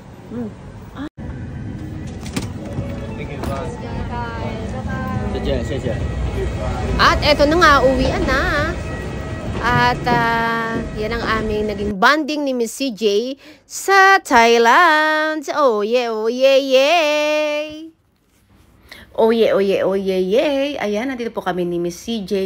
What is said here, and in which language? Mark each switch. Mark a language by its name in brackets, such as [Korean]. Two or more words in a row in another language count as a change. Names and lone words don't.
[Filipino] At eto na nga, uwian na. At yan ang aming naging bonding ni Miss CJ sa Thailand. Oh yeah, oh yeah, yeah. Oh yeah, oh yeah, oh yeah, yeah. Ayan, nandito po kami ni Miss CJ.